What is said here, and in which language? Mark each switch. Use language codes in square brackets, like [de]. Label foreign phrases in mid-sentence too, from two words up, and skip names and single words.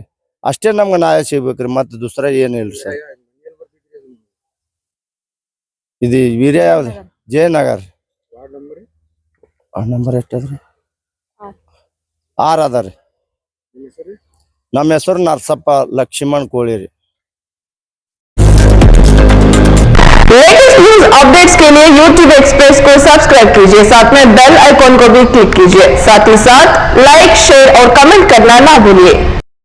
[kn] ಅಷ್ಟೇ ನಮ್ಗೆ ನ್ಯಾಯ ಸಿಗ್ಬೇಕ್ರಿ, ಮತ್ತು ದೂಸರ ಏನಿಲ್ಲ ಸರ್. ಇದು ವೀರ್ಯ ಯಾವ್ದು ಜಯನಗರ್ ನಂಬರ್ ಎಷ್ಟದ್ರಿ? 6 ಅದ ರೀ. ನಮ್ಮ ಹೆಸರು ನರಸಪ್ಪ ಲಕ್ಷ್ಮಣ್ ಕೋಳಿ ರೀ. [en] latest news updates [hi] के लिए YouTube एक्सप्रेस को सब्सक्राइब कीजिए, साथ में [en] bell icon [hi] को भी क्लिक कीजिए। साथ ही साथ [en] like, share [hi] और कमेंट करना ना भूलिए।